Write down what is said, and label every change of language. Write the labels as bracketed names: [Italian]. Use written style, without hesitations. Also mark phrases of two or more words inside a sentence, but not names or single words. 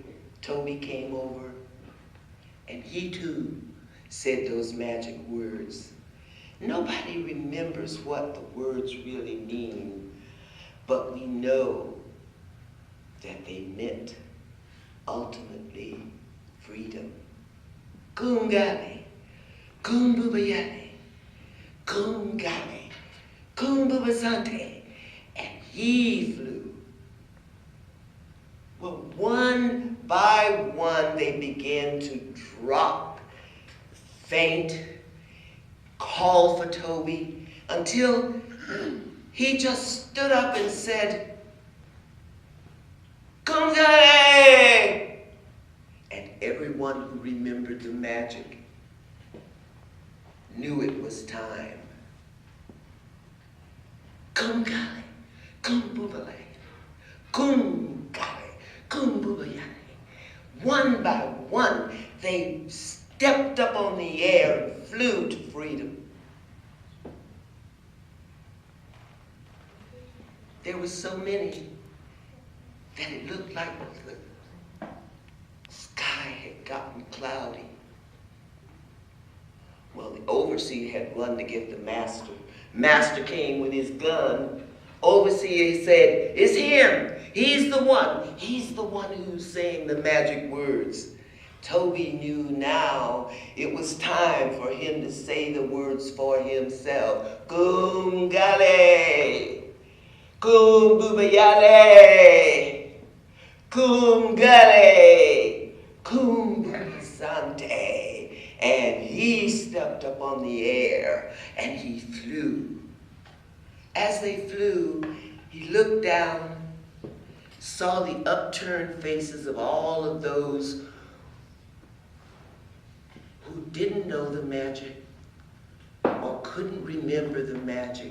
[English] Toby came over, and he too said those magic words. Nobody remembers what the words really mean, but we know that they meant ultimately freedom. Kungale, kumbubayale, kungale, kumbubasante, and he flew. Well, one by one they began to drop, faint, call for Toby, until he just stood up and said, "Kungale!" And everyone who remembered the magic knew it was time. Kum kale, kum bubale, kum kale, kum bubayale. One by one, they stepped up on the air and flew to freedom. There were so many that it looked like the sky had gotten cloudy. Well, the overseer had run to get the master. Master came with his gun. Overseer said, "It's him. He's the one. He's the one who's saying the magic words." Toby knew now it was time for him to say the words for himself. Kum gale, kum bubayale, kum gale, kum bubayasante. And he stepped up on the air and he flew. As they flew, he looked down, saw the upturned faces of all of those who didn't know the magic or couldn't remember the magic.